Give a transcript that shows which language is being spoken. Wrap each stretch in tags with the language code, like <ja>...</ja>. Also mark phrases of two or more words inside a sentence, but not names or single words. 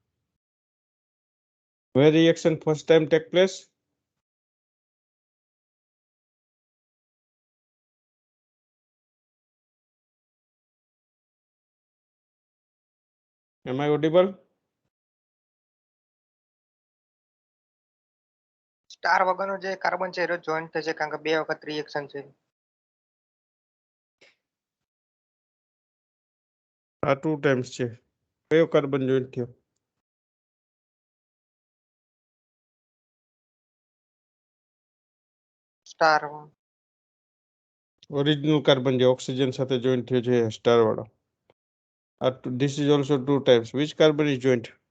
<en>Where reaction first time take place? Am I audible?</en> <gu>સ્ટાર વગરનો જે કાર્બન છે એ જોઈન્ટ થશે કારણ કે બે વખત રિએક્શન છે. આ 2 times છે. કયો કાર્બન જોઈન્ટ થયો? સ્ટાર ઓરિજિનલ કાર્બન જે ઓક્સિજન સાથે જોઈન્ટ થયો છે સ્ટાર વાળો.</gu> <en>This is also 2 times. Which carbon is joined?</en>